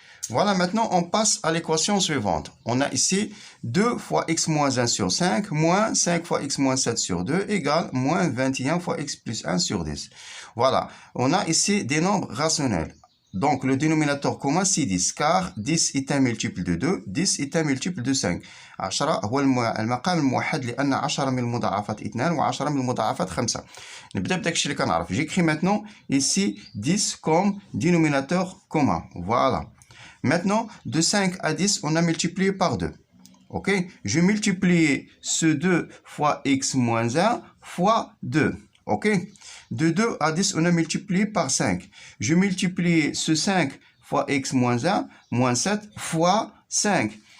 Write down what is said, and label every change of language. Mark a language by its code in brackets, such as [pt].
[fr] Voilà, maintenant, on passe à l'équation suivante. On a ici 2 fois x moins 1 sur 5 moins 5 fois x moins 7 sur 2 égale moins 21 fois x plus 1 sur 10. Voilà, on a ici des nombres rationnels. Donc, le dénominateur commun, c'est 10, car 10 est un multiple de 2, 10 est un multiple de 5. [ar] 10 هو المقام الموحد لأن 10 من المضاعفات 2 و10 من المضاعفات 5. نبدأ بداكشي اللي كنعرف. [fr] J'écris maintenant ici 10 comme dénominateur commun. Voilà. Maintenant, de 5 à 10, on a multiplié par 2. Ok? Je multiplie ce 2 fois x moins 1 fois 2. Ok? De 2 à 10, on a multiplié par 5. Je multiplie ce 5 fois x moins 1, moins 7 fois 5.